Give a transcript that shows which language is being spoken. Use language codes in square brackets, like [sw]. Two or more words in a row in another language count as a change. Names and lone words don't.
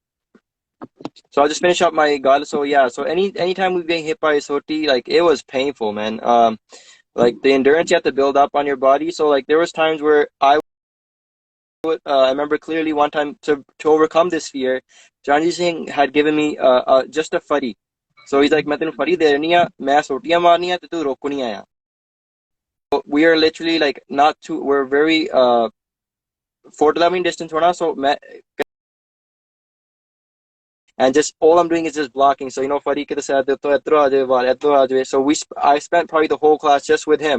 [en] So I'll just finish up my god. So yeah, so anytime we get hit by a soti, like it was painful, man. Like the endurance you have to build up on your body. So like there was times where I remember clearly one time to overcome this fear, Janji Singh had given me just a fuddy. So he's like, [pa] ਮੈਂ ਤੈਨੂੰ ਫੜੀ ਦੇ ਰਹੀ ਹੂੰ, ਮੈਂ ਸੋਟੀਆਂ ਮਾਰਨੀ ਹੈ, ਤੋ ਤੂੰ ਰੋਕਨੀ ਹੈ. [en] So we are literally like not too, we're very 4 distance होना, so मैं and just all I'm doing is just blocking. So Farid could have said, so I spent probably the whole class just with him.